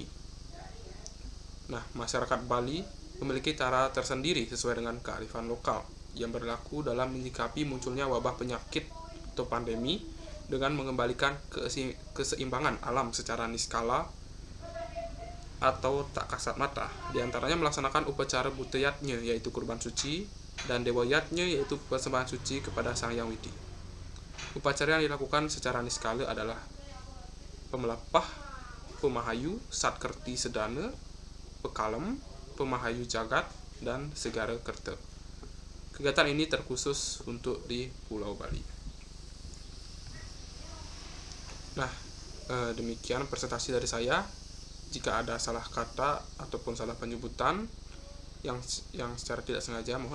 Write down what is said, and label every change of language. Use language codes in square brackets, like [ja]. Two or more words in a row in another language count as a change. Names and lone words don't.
[id] Nah, masyarakat Bali memiliki cara tersendiri sesuai dengan kearifan lokal yang berlaku dalam menyikapi munculnya wabah penyakit atau pandemi dengan mengembalikan keseimbangan alam secara niskala atau tak kasat mata. Di antaranya melaksanakan upacara Buteyatnya, yaitu kurban suci, dan Dewa Yatnya, yaitu persembahan suci kepada Sang Hyang Widi. Upacara yang dilakukan secara niskala adalah pemelapah, pemahayu, satkerti sedana, pekalem, pemahayu jagat, dan segara kerta. Kegiatan ini terkhusus untuk di Pulau Bali. Nah, demikian presentasi dari saya. Jika ada salah kata ataupun salah penyebutan yang secara tidak sengaja, mohon maaf.